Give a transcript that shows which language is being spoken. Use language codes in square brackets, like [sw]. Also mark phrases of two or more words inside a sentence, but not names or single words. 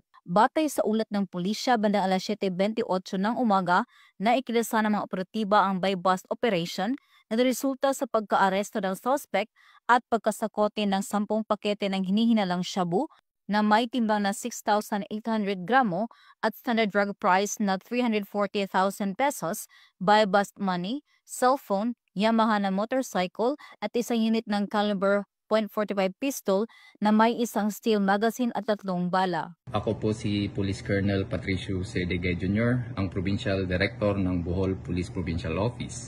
[tl] Batay sa ulat ng pulisya, bandang alas 7:28 ng umaga, na ikilasa ng mga operatiba ang [en] buy-bust operation [tl] na resulta sa pagka-aresto ng suspect at pagkasakote ng 10 pakete ng hinihinalang shabu na may timbang na 6,800 gramo at [en] standard drug price [tl] na 340,000 pesos, [en] buy-bust money, [tl] cellphone, Yamaha na motorcycle at isang unit ng caliber .45 pistol na may isang [en] steel magazine [tl] at 3 bala. Ako po si Police Colonel Patricio C. Degay Jr., ang [en] Provincial Director [tl] ng Bohol Police Provincial Office.